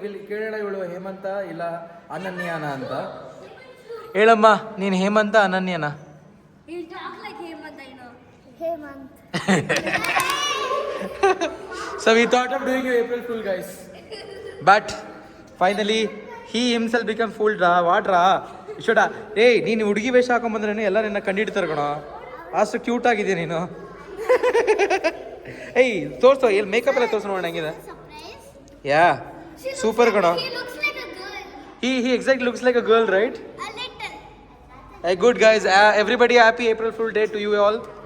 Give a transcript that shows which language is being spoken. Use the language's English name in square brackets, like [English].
[Kannada] We'll ಕೇಳೋಣ ಇವಳು ಹೇಮಂತ ಇಲ್ಲ ಅನನ್ಯನ ಅಂತ. ಹೇಳಮ್ಮ, ನೀನು ಹೇಮಂತ ಅನನ್ಯನ? [English] You talk like Hemant, I know. Hemant. So we thought of doing an April Fool, guys. But finally, he himself became fooled. What ra? [Kannada] Should hey, ನೀನು ಹುಡುಗಿ ವೇಷ ಹಾಕೊಂಬಂದ್ರೆ ಎಲ್ಲ ನಿನ್ನ ಕಂಡಿಡ್ತಾರೆ ಕಣೋ. ಅಷ್ಟು ಕ್ಯೂಟ್ ಆಗಿದೆ ನೀನು. ಏಯ್ ತೋರಿಸೋ, ಎಲ್ಲಿ ಮೇಕಪ್ ಎಲ್ಲ ತೋರಿಸೋ ನೋಡೋಣ ಹೆಂಗಿದೆ. [English] Surprise? [Kannada] ಯಾ, ಸೂಪರ್ ಕಣೋ. [English] He looks like a girl. He exactly looks like a girl, right? A little. Hey, good guys. Everybody happy April Fool Day to you all.